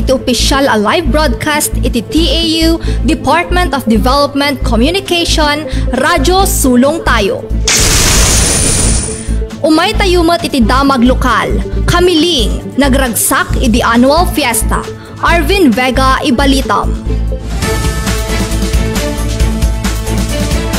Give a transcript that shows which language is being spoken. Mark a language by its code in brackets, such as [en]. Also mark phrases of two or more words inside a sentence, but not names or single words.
[ilo] iti official a [en] live broadcast [ilo] iti TAU Department of Development Communication Radyo Sulong Tayo. Umay tayumat iti damag lokal, Kamiling, nagragsak iti annual fiesta. Arvin Vega ibalitam.